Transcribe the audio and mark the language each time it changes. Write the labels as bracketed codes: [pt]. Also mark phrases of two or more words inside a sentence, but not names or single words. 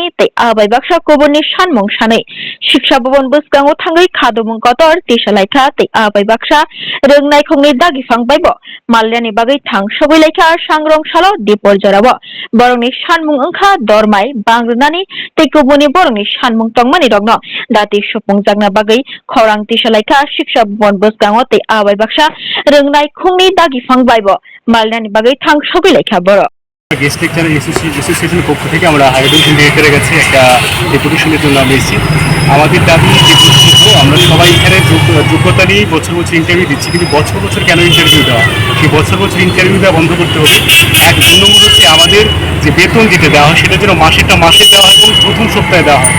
[trp] tei abai baksa kubunni sanmung sanui Shiksha Bhavan bwskango thangui khadobung kotor tisa laika tei abai baksa rwngnaikungni dagi phangbai Malyani bagai thangsogui laika sangrongsalu dipor jorabo borongni sanmung wngkha dormai bangrunani tei kubuni borongni sanmung tongmani rokno dati supungjagna bagai khorang tisa laika Shiksha Bhavan bwskango tei abai baksa rwngnaikungni dagi phangbaibo Malyani bagai thangsogui laika boro [en] guest lecturer associationer [bn] পক্ষ থেকে আমরা হাইড্রোজেন সিন্ডিকেটের কাছে একটা ডেপুটেশনের জন্য আমরা এসেছি। আমাদের দাবি যে আমরা সবাই এখানে যোগ্যতা নিয়ে বছর বছর ইন্টারভিউ দিচ্ছি, কিন্তু বছর বছর কেন ইন্টারভিউ দেওয়া, সেই বছর বছর ইন্টারভিউ দেওয়া বন্ধ করতে হবে। এক নম্বর হচ্ছে আমাদের যে বেতন যেটা দেওয়া হয় সেটা যেন মাসেরটা মাসে দেওয়া হয় এবং প্রথম সপ্তাহে দেওয়া হয়।